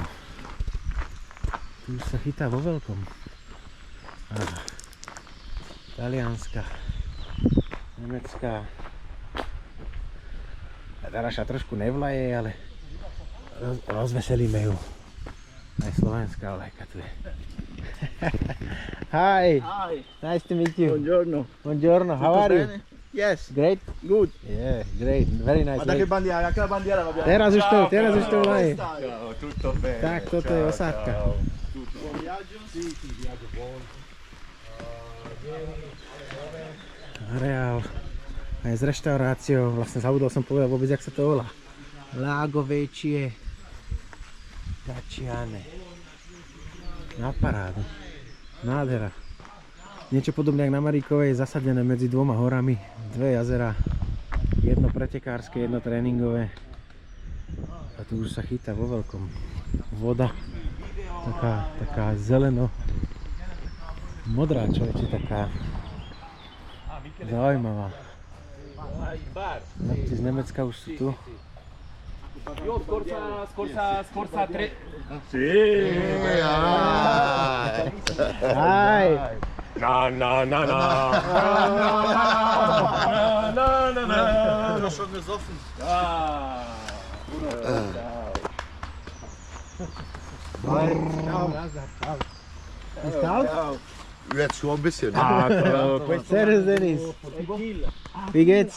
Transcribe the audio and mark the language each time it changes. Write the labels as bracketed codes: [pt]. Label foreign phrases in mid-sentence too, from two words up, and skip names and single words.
[sk] Tu už sa chytá vo veľkom. Talianska. Nemecká. Daraša trošku nevlaje, ale rozveselíme ju. Aj slovenská vlajka tu je. [en] Hi. Hi. Nice to meet you. [it] Buongiorno. Buongiorno. [en] How are you? Yes. Great? Good. Yeah, great. Very nice. [it] Guarda che bandiera, anche la bandiera va bene. [sk] Teraz už to vlaje. [it] Ciao, tutto bene. [sk] Tak, toto je osádka. [it] Buon viaggio? Sì, viaggio buono. [sk] Areál. Aj s reštauráciou. Vlastne zabudol som povedať vôbec, jak sa to volá. Lago Vecchie Gacciane. Na parádu. Nádhera. Niečo podobné jak na Maríkovej, zasadené medzi dvoma horami. Dve jazera. Jedno pretekárske, jedno tréningové. A tu už sa chytá vo veľkom. Voda. Taká zeleno. Modrá, človeče, taká zaujímavá. Chlapci z Nemecka už sú tu. [it] Io scorsa 3. Sì. [en] Hi! [de] No. Noch schon gesoffen. Ist kalt? Jetzt schon ein bisschen. Servus Dennis. Wie geht's?